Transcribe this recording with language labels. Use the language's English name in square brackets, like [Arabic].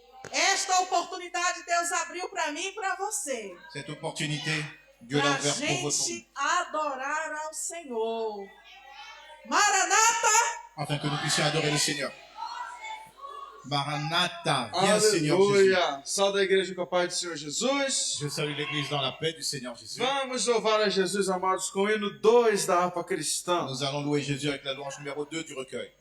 [Portuguese] Esta oportunidade Deus abriu para mim e para você. [French] Cette opportunité, Dieu l'a [Portuguese] Para [French] ouverte pour vous, [Portuguese] gente adorar ao Senhor. Maranata! [French] afin que nous puissions adorer le Seigneur. Maranatha, viens Seigneur Jésus. [Portuguese] Aleluia! Salve a igreja com a paz do Senhor Jesus. [French] Je salue l'église dans la paix du Seigneur Jésus. [Portuguese] Vamos louvar a Jesus, amados, com o hino 2 da harpa cristã. [French] Nous allons louer Jésus avec la louange numéro 2 du recueil.